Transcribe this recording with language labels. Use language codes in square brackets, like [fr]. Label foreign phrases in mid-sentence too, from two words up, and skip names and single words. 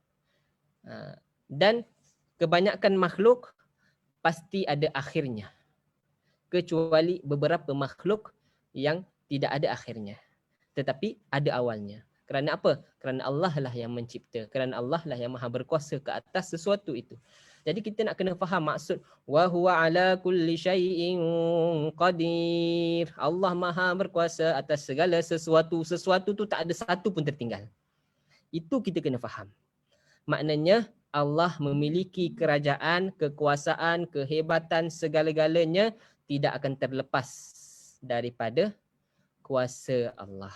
[ms] Dan kebanyakan makhluk pasti ada akhirnya. Kecuali beberapa makhluk yang tidak ada akhirnya. Tetapi ada awalnya. Kerana apa? Kerana Allah lah yang mencipta. Kerana Allah lah yang maha berkuasa ke atas sesuatu itu. Jadi kita nak kena faham maksud [ar] وهو على كل شيء قدير. [ms] Allah maha berkuasa atas segala sesuatu. Sesuatu tu tak ada satu pun tertinggal. Itu kita kena faham. Maknanya Allah memiliki kerajaan, kekuasaan, kehebatan, segala-galanya tidak akan terlepas daripada kuasa Allah.